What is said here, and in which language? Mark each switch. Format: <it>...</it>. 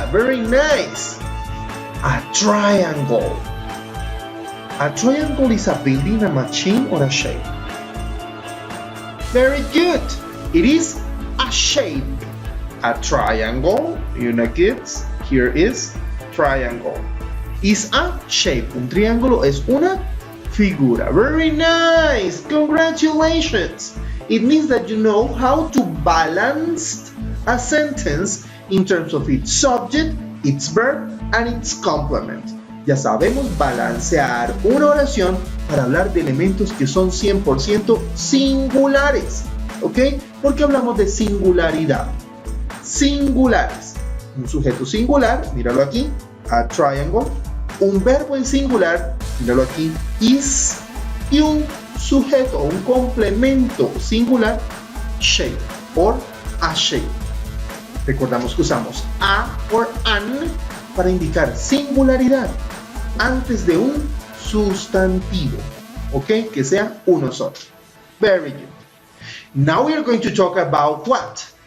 <en>Very nice. A triangle. A triangle is a building, a machine, or a shape. Very good. It is a shape. A triangle, you know kids, here is triangle. Is a shape.</en> <es>Un triángulo es una figura.</es> <en>Very nice. Congratulations. It means that you know how to balance a sentence in terms of its subject, its verb, and its complement.</en> <es>Ya sabemos balancear una oración para hablar de elementos que son 100% singulares. ¿Ok? Porque hablamos de singularidad. Singulares. Un sujeto singular, míralo aquí,</es> <en>a triangle.</en> <es>Un verbo en singular, míralo aquí, is. Y un sujeto, un complemento singular,</es> <en>shape, or a shape.</en> <es>Recordamos que usamos a or an para indicar singularidad antes de un sustantivo, ¿ok? Que sea uno solo.</es> <en>Very good. Now we are going to talk about what?</en>